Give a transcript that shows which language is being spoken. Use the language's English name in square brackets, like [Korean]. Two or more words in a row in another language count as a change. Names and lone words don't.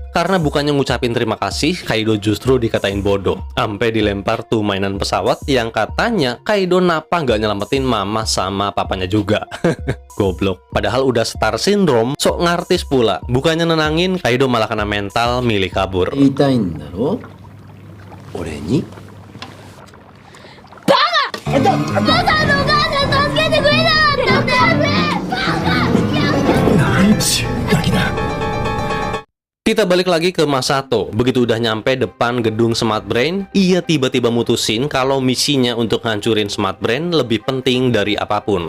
[Indonesian] Karena bukannya ngucapin terima kasih, Kaido justru dikatain bodoh. Sampai dilempar tuh mainan pesawat yang katanya Kaido napa nggak nyelamatin mama sama papanya juga. Goblok. Padahal udah [English] star syndrome, [Indonesian] sok ngartis pula. Bukannya nenangin, Kaido malah kena mental milih kabur. [Japanese] 言いたいんだろ俺に [Indonesian] Kita balik lagi ke Masato. Begitu udah nyampe depan gedung Smart Brain, ia tiba-tiba mutusin kalau misinya untuk ngancurin Smart Brain lebih penting dari apapun.